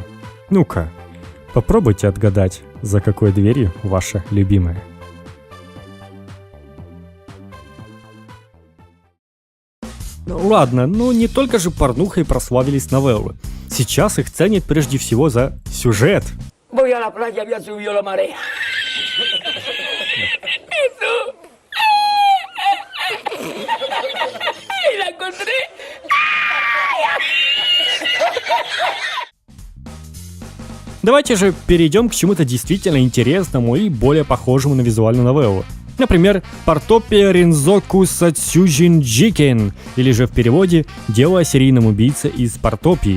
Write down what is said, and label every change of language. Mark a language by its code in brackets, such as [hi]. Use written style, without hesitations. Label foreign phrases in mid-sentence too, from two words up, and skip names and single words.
[ru] Ну-ка, попробуйте отгадать, за какой дверью ваша любимая. Ладно, ну не только же порнухой прославились новеллы. Сейчас их ценят прежде всего за сюжет. [es] Voy a la playa, había subido la marea. Eso. Y la encontré. [ru] Давайте же перейдем к чему-то действительно интересному и более похожему на визуальную новеллу. Например, Портопия Ринзоку Сатсюджин Джикен, или же в переводе «Дело о серийном убийце из Портопии».